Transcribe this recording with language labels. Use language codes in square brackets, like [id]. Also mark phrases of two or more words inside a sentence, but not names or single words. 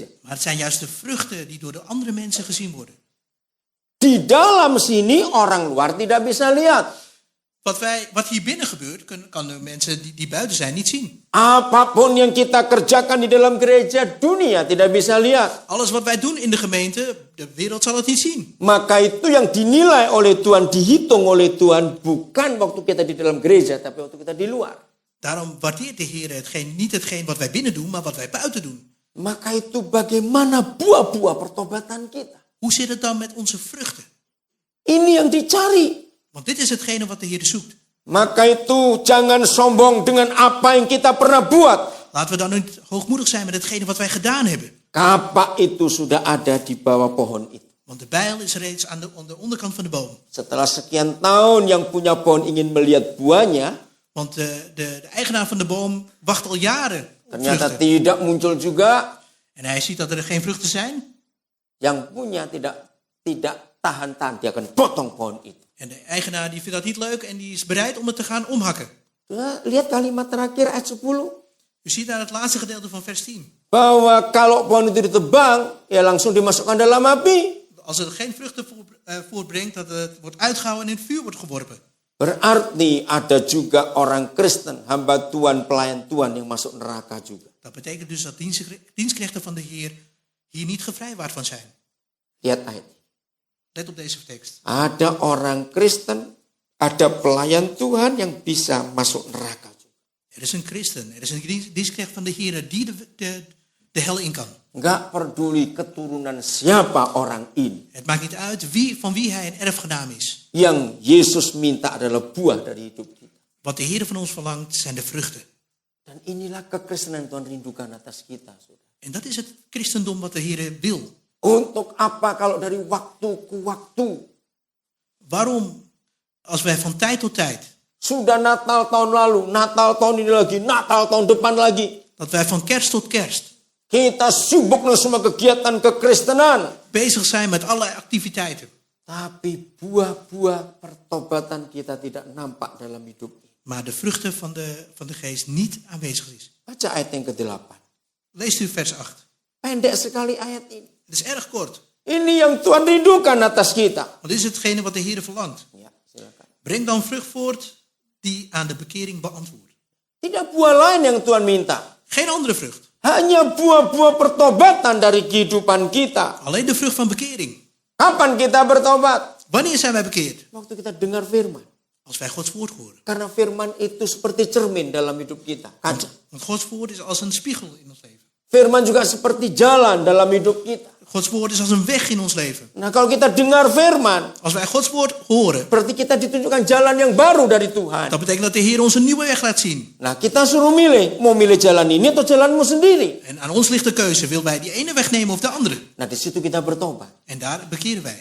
[nl] Maar het zijn juist de vruchten die door de andere mensen gezien worden. [id] Di dalam sini orang luar tidak bisa lihat. [nl] Wat hier binnen gebeurt, kan de mensen die buiten zijn niet zien. [id] Apapun yang kita kerjakan di dalam gereja, dunia tidak bisa lihat. [nl] Alles wat wij doen in de gemeente, de wereld zal het niet zien. [id] Maka itu yang dinilai oleh Tuhan, dihitung oleh Tuhan, bukan waktu kita di dalam gereja, tapi waktu kita di luar. [nl] Daarom waardeert de Heer niet hetgeen wat wij binnen doen, maar wat wij buiten doen. [id] Maka itu bagaimana buah-buah pertobatan kita. [nl] Hoe zit het dan met onze vruchten? [id] Ini yang dicari. [nl] Want dit is hetgene wat de Heer zoekt. [id] Maka itu jangan sombong dengan apa yang kita pernah buat. [nl] Laten we dan niet hoogmoedig zijn met hetgene wat wij gedaan hebben. [id] Kapak itu sudah ada di bawah pohon itu. [nl] Want de bijl is reeds aan de onderkant van de boom. [id] Setelah sekian tahun yang punya pohon ingin melihat buahnya. [nl] Want de eigenaar van de boom wacht al jaren op [id] Ternyata [nl] vruchten. [id] tidak muncul juga. [nl] En hij ziet dat er geen vruchten zijn. [id] Yang punya tidak tahan-tahan. Dia akan potong pohon itu. [nl] En de eigenaar die vindt dat niet leuk en die is bereid om het te gaan omhakken. [id] Ya, lihat kalimat terakhir ayat 10. [nl] U ziet daar het laatste gedeelte van vers 10. [id] Bahwa kalau pohon itu ditebang, ya langsung dimasukkan dalam api. [nl] Als het geen vruchten voortbrengt, dat het wordt uitgehouden en in het vuur wordt geworpen. [id] Berarti ada juga orang Kristen, hamba Tuhan, pelayan Tuhan yang masuk neraka juga. [nl] Dat betekent dus dat dienstknechten van de Heer hier niet gevrijwaard van zijn. [id] Lihat ayat. [nl] Let op deze tekst. [id] Ada orang Kristen, ada pelayan Tuhan yang bisa masuk neraka juga. [nl] Er is een christen, er is een dienstknecht van de Heer die de hel in kan. [id] Enggak peduli keturunan siapa orang ini. [nl] Het maakt niet uit van wie hij een erfgenaam is. [id] Yang Yesus minta adalah buah dari hidup kita. [nl] Wat de Heer van ons verlangt zijn de vruchten. [id] Dan inilah kekristenan Tuhan rindukan atas kita. Saudara. [nl] En dat is het christendom wat de Heer wil. [id] Untuk apa kalau dari waktu ke waktu? [nl] Waarom, als wij van tijd tot tijd, [id] Sudah Natal tahun lalu, Natal tahun ini lagi, Natal tahun depan lagi. [nl] dat wij van kerst tot kerst, [id] Kita sibuk dengan semua kegiatan kekristenan. [nl] Bezig zijn met allerlei activiteiten. [id] Tapi buah-buah pertobatan kita tidak nampak dalam hidup. [nl] Maar de vruchten van de geest niet aanwezig is. [id] Baca ayat yang ke-8. [nl] Leest u vers 8. [id] Pendek sekali ayat ini. [nl] Het is erg kort. [id] Ini yang Tuhan rindukan atas kita. [nl] Want dit is hetgene wat de Heer verlangt. [id] Ya, silakan. [nl] Breng dan vrucht voort die aan de bekering beantwoordt. [id] Tidak buah lain yang Tuhan minta. [nl] Geen andere vrucht. [id] Hanya buah-buah pertobatan dari kehidupan kita. [nl] Alleen de vrucht van bekering. [id] Kapan kita bertobat? [nl] Wanneer zijn wij bekeerd? [id] Waktu kita dengar firman. [nl] Als wij Gods woord horen. [id] Karena firman itu seperti cermin dalam hidup kita. Kaca. [nl] Want Gods woord is als een spiegel in ons leven. [id] Firman juga seperti jalan dalam hidup kita. [nl] Gods woord is als een weg in ons leven. [id] Nah, kalau kita dengar firman, [nl] Als wij Gods woord horen, [id] berarti kita ditunjukkan jalan yang baru dari Tuhan. [nl] dat betekent dat de Heer ons een nieuwe weg laat zien. [id] Nah, kita suruh milih. Mau milih jalan ini atau jalanmu sendiri? [nl] En aan ons ligt de keuze. Wil wij die ene weg nemen of de andere? [id] Nah, di situ kita bertobat. [nl] En daar bekeren wij.